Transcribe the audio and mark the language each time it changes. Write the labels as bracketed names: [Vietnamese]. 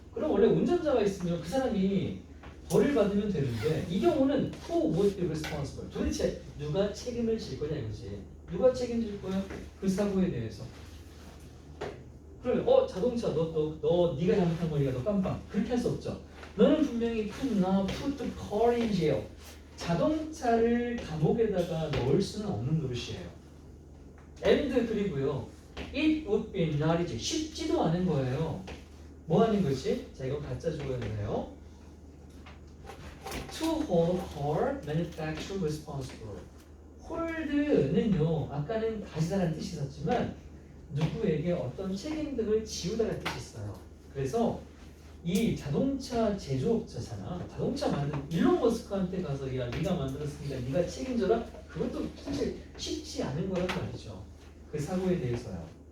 [Korean] 그럼 원래 운전자가 있으면 그 사람이 벌을 받으면 되는데 이 경우는 [English] who would be responsible? [Korean] 도대체 누가 책임을 질 거냐 이거지. 누가 책임질 거야? 그 사고에 대해서. 그러면 자동차 너 네가 잘못한 거니까 너 깜빡. 그렇게 할 수 없죠. 너는 분명히 [English] could not put the car in jail. [Korean] 자동차를 감옥에다가 넣을 수는 없는 노릇이에요. and 그리고요. [English] it would be not easy. [Korean] 쉽지도 않은 거예요. 뭐 하는 거지? 자, 이거 가짜 주어였네요. [English] To hold car manufacturer responsible. [Korean] hold는요, 아까는 가지다라는 뜻이 있었지만 누구에게 어떤 책임 등을 지우다라는 뜻이 있어요. 그래서 이 자동차 제조업자잖아. 자동차 만든 일론 머스크한테 가서 야, 네가 만들었으니까 네가 책임져라. 그것도 사실 쉽지 않은 거란 말이죠. 그 사고에 대해서요.